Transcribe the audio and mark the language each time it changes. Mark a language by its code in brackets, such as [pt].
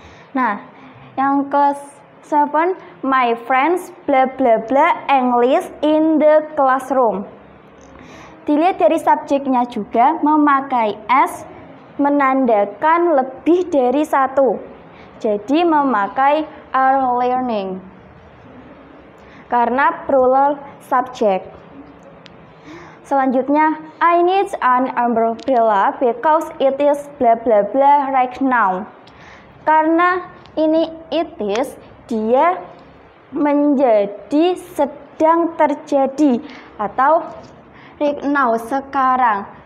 [id] Nah, yang ke-7, [en] my friends bla bla bla English in the classroom. [id] Dilihat dari subjeknya juga memakai S, menandakan lebih dari satu, jadi memakai [en] are learning. [id] Karena [en] plural subject. Selanjutnya, I need an umbrella because it is bla bla bla right now. [id] Karena ini it is, dia menjadi sedang terjadi atau [en] right now, [id] sekarang.